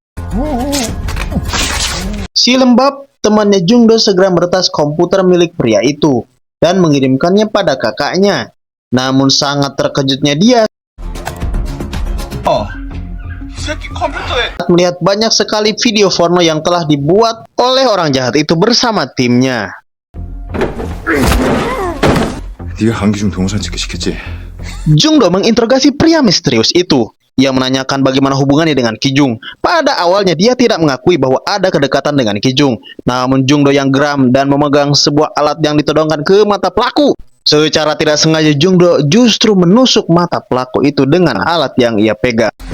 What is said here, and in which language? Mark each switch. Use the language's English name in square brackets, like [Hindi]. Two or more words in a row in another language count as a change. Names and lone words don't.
[Indonesian] Si lembab, temannya Jungdo segera meretas komputer milik pria itu dan mengirimkannya pada kakaknya. Namun sangat terkejutnya dia melihat banyak sekali video porno yang telah dibuat oleh orang jahat itu bersama timnya. [Korean] 네가 강기중 동영상 찍게 시켰지? [Indonesian] Jungdo menginterogasi pria misterius itu. Ia menanyakan bagaimana hubungannya dengan Ki Jung. Pada awalnya dia tidak mengakui bahwa ada kedekatan dengan Ki Jung. Namun Jungdo yang geram dan memegang sebuah alat yang ditodongkan ke mata pelaku. Secara tidak sengaja Jungdo justru menusuk mata pelaku itu dengan alat yang ia pegang.